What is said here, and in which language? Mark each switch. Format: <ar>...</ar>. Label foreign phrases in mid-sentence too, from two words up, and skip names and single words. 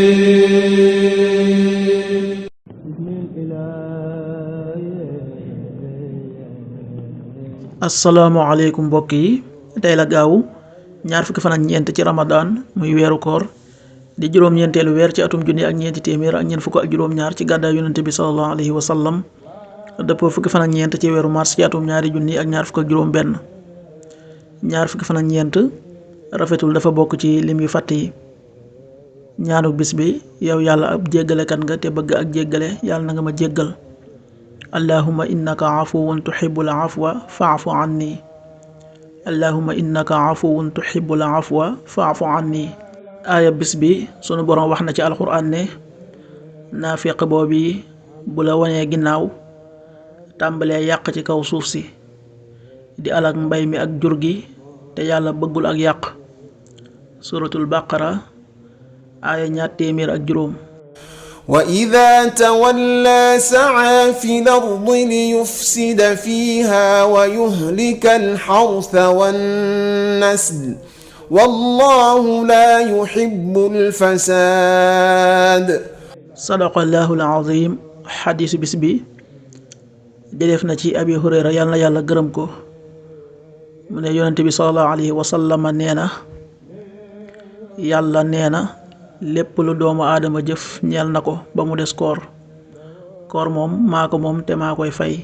<wo>asalaamaaleykum mbokk yi, tey la gaawu ñaar fukki fan ak ñeent ci ramadan muy weeru koor di juróom-ñeenteelu weer ci atum junni ak ñeenti téeméer ak ñeent fukk ak juróom-ñaar ci gàddaay yonente bi</wo> <ar>صلى الله عليه وسلم</ar> <wo>dëppoo fukki fan ak ñeent ci weeru mars ci atum ñaari junni ak ñaar fukk ak juróom-benn. ñaar fukki fan ak ñeent rafetul dafa bokk ci lim yu fàtt yi. ñaanu bis bi: yow yàlla ab jéggalekat nga te bëgg ak jéggale, yàlla na nga ma jéggal.</wo> <ar>اللهم إنك عفو تحب العفو فاعف عني. اللهم إنك عفو تحب العفو فاعف عني.</ar> <wo>aaya bis bi sunu boroom wax na ci alxuraan ne naafiq boobu bu la wanee ginnaaw tàmbalee yàq ci kaw suuf si di alak mbay mi ak jur gi te yàlla bëggul ak yàq. suratul baqara aaya 205.</wo> <ar>وإذا تولى سعى في الأرض ليفسد فيها ويهلك الحرث والنسل والله لا يحب الفساد. صدق الله العظيم.</ar> <wo>xadiisu bis bi jëleef na ci abi hurayra yàlla na yàlla gërëm ko mu ne yonente bi</wo> <ar>صلى الله عليه وسلم</ar> <wo>nee na yàlla nee na lépp lu doomu aadama jëf ñeel na ko ba mu des koor moom maa ko moom te maa koy fay.</wo>